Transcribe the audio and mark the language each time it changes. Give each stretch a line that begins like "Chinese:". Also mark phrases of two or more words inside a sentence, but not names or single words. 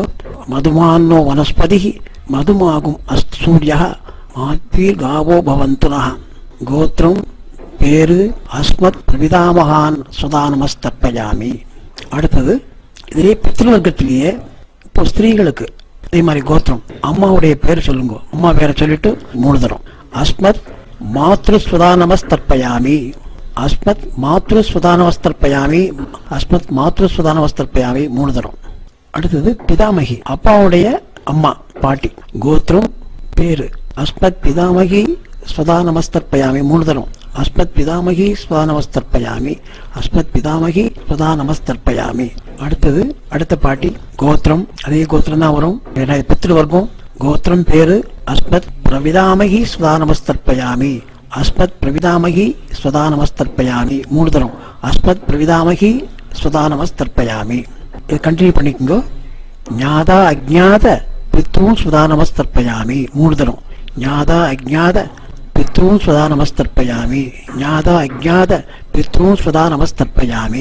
Sanskrit: मधुमान्नो वनस्पतिः मधुमां अस्तु सूर्यः माध्वीर्गावो भवन्तु नः.
Tamil: கோத்திரம் பேரு
Sanskrit: अस्मत् प्रपितामहान् स्वधा नमस्तर्पयामि.
Tamil: அடுத்தது இதே பித்ருவர்க்கத்திலேயே இப்போ ஸ்திரீகளுக்கு அதே மாதிரி கோத்திரம் அம்மாவுடைய பேர் சொல்லுங்க. அம்மா பேரை சொல்லிட்டு மூணு தரம்.
Sanskrit: अस्मत् मातृ स्वधा नमस्तर्पयामि. अस्मत् मातृ स्वधा नमस्तर्पयामि. अस्मत् मातृ स्वधा नमस्तर्पयामि
Tamil: மூணு தரம். அடுத்தது பிதாமகி அப்பாவுடைய அம்மா பாட்டி. கோத்திரம் பேரு
Sanskrit: अस्मत् पितामही स्वधा नमस्तर्पयामि
Tamil: மூணு தரம்.
Sanskrit: अस्मत् पितामही स्वधा नमस्तर्पयामि. अस्मत् पितामही स्वधा नमस्तर्पयामि.
Tamil: அடுத்தது அடுத்த பாட்டி. கோத்திரம் அதே கோத்திரம் தான் வரும். பித்ருவர்க்கம். கோத்திரம் பேரு
Sanskrit: अस्मत् प्रपितामही स्वधा नमस्तर्पयामि. अस्मत् प्रपितामही स्वधा नमस्तर्पयामि
Tamil: மூணு தரம்.
Sanskrit: अस्मत् प्रपितामही स्वधा नमस्तर्पयामि.
Tamil: இது கண்டினியூ பண்ணிக்கோங்க.
Sanskrit: ज्ञात अज्ञात पितॄन् स्वधा नमस्तर्पयामि
Tamil: மூணு தரம்.
Sanskrit: ज्ञात अज्ञात पितॄन् स्वधा नमस्तर्पयामि. ज्ञात अज्ञात पितॄन् स्वधा नमस्तर्पयामि.